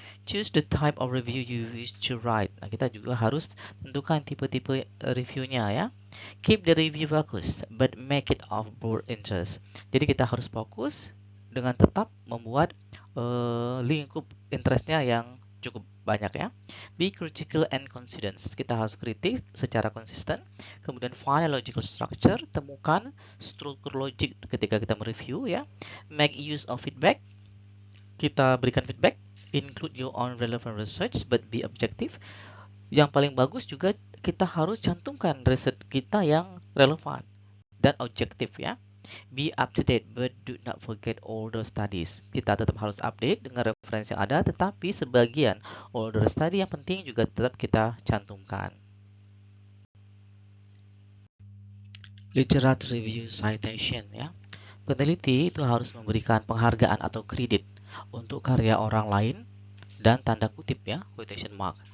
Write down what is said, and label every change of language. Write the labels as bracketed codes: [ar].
[en] Choose the type of review you wish to write. [id] Nah, kita juga harus tentukan tipe-tipe reviewnya ya. [en] Keep the review focus, but make it of broad interest. [id] Jadi kita harus fokus dengan tetap membuat lingkup interestnya yang cukup banyak ya. [en] Be critical and consistent. [id] Kita harus kritik secara konsisten. Kemudian [en] find a logical structure. [id] Temukan struktur logik ketika kita mereview ya. [en] Make use of feedback. [id] Kita berikan feedback. [en] Include your own relevant research but be objective. [id] Yang paling bagus juga kita harus cantumkan riset kita yang relevan dan objektif ya. [en] Be up to date but do not forget older studies. [id] Kita tetap harus update dengan referensi yang ada, tetapi sebagian older study yang penting juga tetap kita cantumkan. Literature review citation ya. Peneliti itu harus memberikan penghargaan atau kredit untuk karya orang lain dan tanda kutip ya, quotation mark.